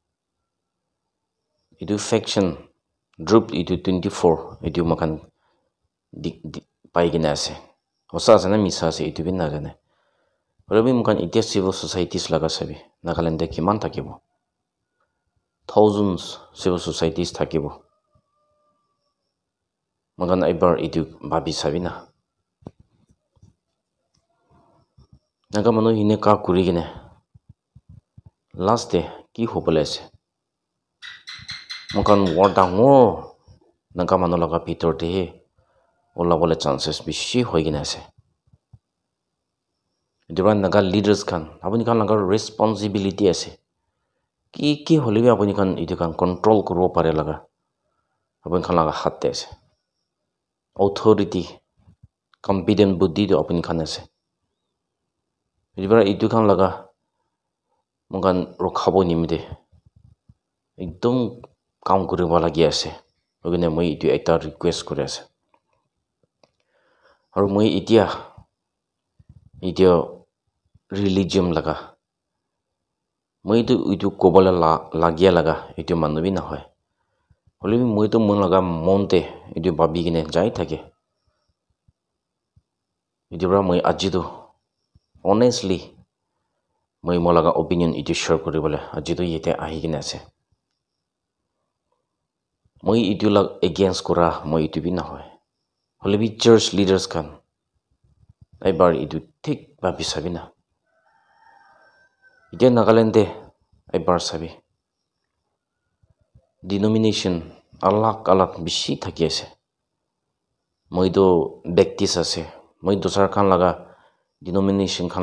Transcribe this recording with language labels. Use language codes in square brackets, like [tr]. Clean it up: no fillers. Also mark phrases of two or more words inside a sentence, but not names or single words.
[nag] itu [en] faction group [nag] itu 24 itu makan pai gina ase hosa ase na misa ase itu bin na jane holi mukhan itia [en] civil societies [nag] laga sabi Nagaland de kiman thakibo [en] thousands civil societies [nag] thakibo magan ebar itu bhabi sabi na naga manu hine ka kuri gine [en] last day [nag] ki hobole ase makan war dangor naga manu laga bitor te ola bole chances bishi hoigina ase diban naga leaders khan apuni khan laga responsibility ase ki holebi apuni khan itu kan control kuro pare laga apuni khan laga hat te ase authority competent buddhi do apuni khan ase dibara itu khan laga makan rokhabo nimide ekdom কাম কৰিব লাগি আছে ogine moi itu ekta request kore ase aru moi itia religion laga moi itu kobala lagia laga itu manubi na hoy holi moi to mon laga monte itu babi gine jai thake itu bra moi aji to honestly মই মোৰ লগা opinion ইটো share কৰিবলৈ আজিতো ইয়াতে আহি কিনে আছে মই ইটো লাগ against কৰা মই ইটো বি নহয় হলে বি [en] church leaders [nag] kan এবাৰ ইটো ঠিক ভাবি চাবি না এতিয়া নাগালেণ্ডে এবাৰ চাবি denomination আলাগ বেছি থাকি আছে মইতো ব্যক্তিছ আছে মই দোসৰ খান লগা denomination খান